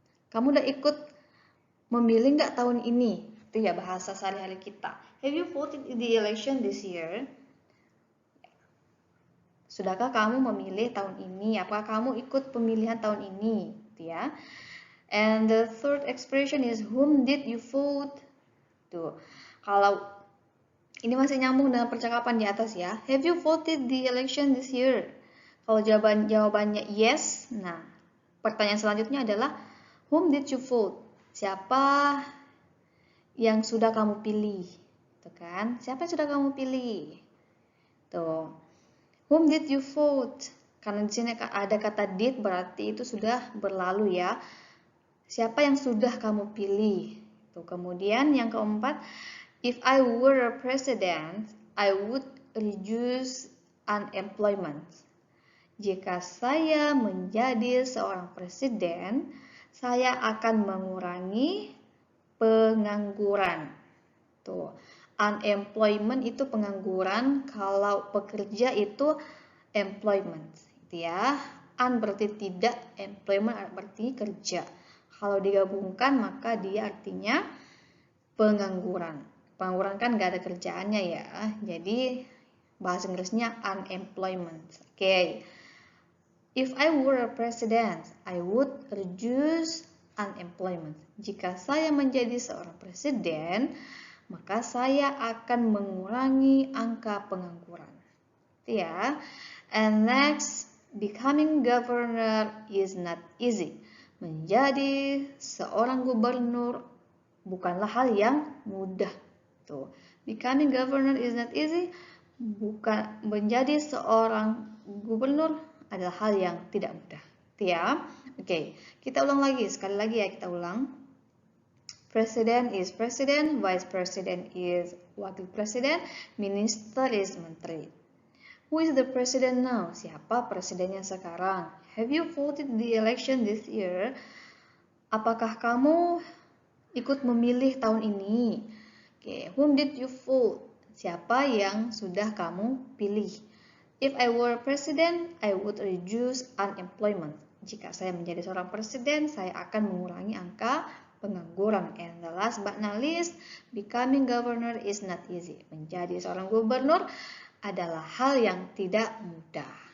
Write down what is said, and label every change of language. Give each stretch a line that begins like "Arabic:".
Indonesian: Kamu udah ikut memilih nggak tahun ini? Itu ya bahasa sehari-hari kita.
English: Have you voted the election this year?
Indonesian: Sudahkah kamu memilih tahun ini? Apakah kamu ikut pemilihan tahun ini? Gitu ya.
English: And the third expression is, whom did you vote?
Indonesian: Tuh. Kalau ini masih nyambung dengan percakapan di atas ya.
English: Have you voted the election this year?
Indonesian: Kalau jawabannya yes, nah pertanyaan selanjutnya adalah,
English: whom did you vote?
Indonesian: Siapa yang sudah kamu pilih? Tuh kan? Siapa yang sudah kamu pilih? Tuh.
English: Whom did you vote?
Indonesian: Karena di sini ada kata did, berarti itu sudah berlalu ya. Siapa yang sudah kamu pilih? Tuh, kemudian yang keempat,
English: if I were a president, I would reduce unemployment.
Indonesian: Jika saya menjadi seorang presiden, saya akan mengurangi pengangguran. Tuh. Unemployment itu pengangguran, kalau pekerja itu employment, gitu ya. Un berarti tidak, employment berarti kerja. Kalau digabungkan maka dia artinya pengangguran. Pengangguran kan nggak ada kerjaannya ya, jadi bahasa Inggrisnya unemployment.
English: Okay. If I were a president, I would reduce unemployment.
Indonesian: Jika saya menjadi seorang presiden, maka saya akan mengurangi angka pengangguran. Ya.
English: And next, becoming governor is not easy.
Indonesian: Menjadi seorang gubernur bukanlah hal yang mudah. Tuh.
English: Becoming governor is not easy.
Indonesian: Bukan, menjadi seorang gubernur adalah hal yang tidak mudah. Ya. Oke, kita ulang lagi. Sekali lagi ya, kita ulang.
English: President is president, vice president is
Indonesian: wakil presiden,
English: minister is menteri. Who is the president now?
Indonesian: Siapa presidennya sekarang?
English: Have you voted the election this year?
Indonesian: Apakah kamu ikut memilih tahun ini? Okay.
English: Whom did you vote?
Indonesian: Siapa yang sudah kamu pilih?
English: If I were president, I would reduce unemployment.
Indonesian: Jika saya menjadi seorang presiden, saya akan mengurangi angka pengangguran.
English: And the last but not least, becoming governor is not easy.
Indonesian: Menjadi seorang gubernur adalah hal yang tidak mudah.